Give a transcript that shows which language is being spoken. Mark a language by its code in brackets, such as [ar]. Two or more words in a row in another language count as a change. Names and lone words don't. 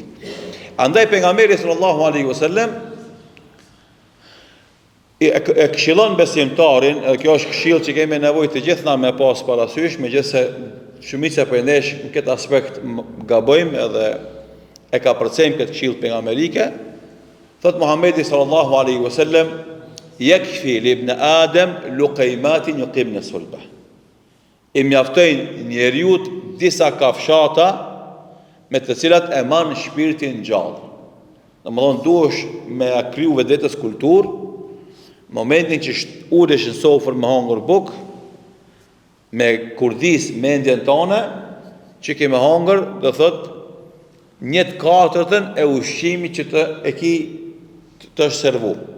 [sq] Andaj pejgamberi [ar] صلى الله عليه وسلم [sq] e këshillon besimtarin, edhe kjo është këshill që kemi nevojë të gjithë na me pas parasysh, megjithëse shumica prej nesh në këtë aspekt gabojmë edhe e ka përcejmë këtë këshill pejgamberike. Thot Muhamedi [ar] صلى الله عليه وسلم يكفي لابن آدم لقيمات يقمن صلبه. [sq] I mjaftojnë njeriut disa kafshata me të cilat e man shpirtin gjallë. Domethënë duhesh me kriju vetës kulturë, momentin që ulesh në sofër me hangër buk, me kurdis mendjen tone, që ke me hangër, do thot 1/4 e ushqimit që të është servu.